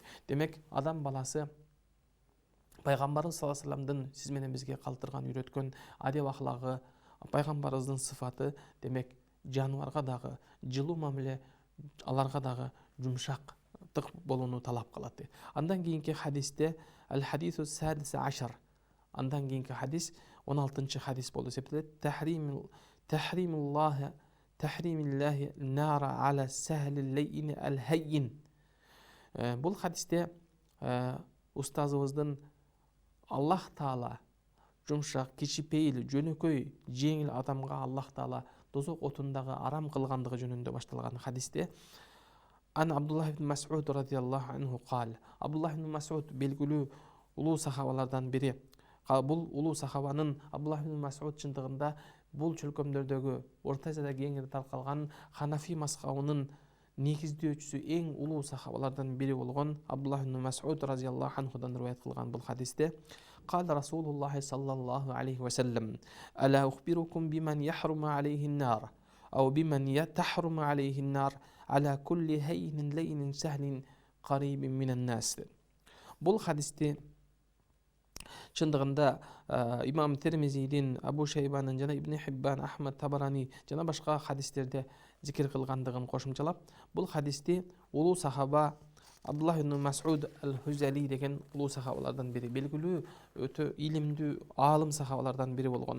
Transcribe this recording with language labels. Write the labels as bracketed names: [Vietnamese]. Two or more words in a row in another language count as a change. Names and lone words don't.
[Kyrgyz] Демек, адам баласы пайгамбарыбыз [Arabic] صلى الله عليه وسلم [Kyrgyz] сиз менен бизге калтырган, үйрөткөн адеп ахлагы, пайгамбарыбыздын сыфаты, демек, жаныбарга дагы жылуу мамиле, аларга дагы жумшактык болууну талап кылат. Андан кийинки хадисте [Arabic] الحديث السادس عشر, [Kyrgyz] андан кийинки хадис 16-чы хадис болуп эсептелет. [Arabic] تحريم الله النار على السهل اللين الهين. [Kyrgyz] Бул хадисте устазыбыздын Аллах Таала жумшак, кичипейил, жөнөкөй, жеңил адамга Аллах Таала дозок отундагы арам кылгандыгы жөнүндө башталган хадисте Ан Абдуллах ибн Мас'уд [Arabic] رضي الله عنه قال. [Kyrgyz] Абдуллах ибн Мас'уд белгилүү улуу сахабалардан бири. Бул улуу сахабанын Абдуллах ибн Мас'уд чындыгында бул чөлкөмдөрдөгү Орто Азияда кеңири таркалган Ханафи мазхабынын негиздөөчүсү, эң улуу сахабалардан бири болгон Абдуллах ибн Мас'уд [Arabic] رضي الله عنه [Kyrgyz] риваят кылган бул хадисте [Arabic] قال رسول الله صلى الله عليه وسلم ألا أخبركم بمن يحرم عليه النار أو بمن تحرم عليه النار على كل هين لين سهل قريب من الناس. [Kyrgyz] Бұл хадисте чындыгында имам Термизидин, Абу Шейбанын жана Ибн Хиббан, Ахмад Табарани жана башка хадистерде зикир кылгандыгын кошумчалап, бул хадисте улуу сахаба Абдуллах ибн Мас'уд ал-Хузали деген улуу сахабалардан бири, белгилүү өтө илимдүү аалым сахабалардан бири болгон.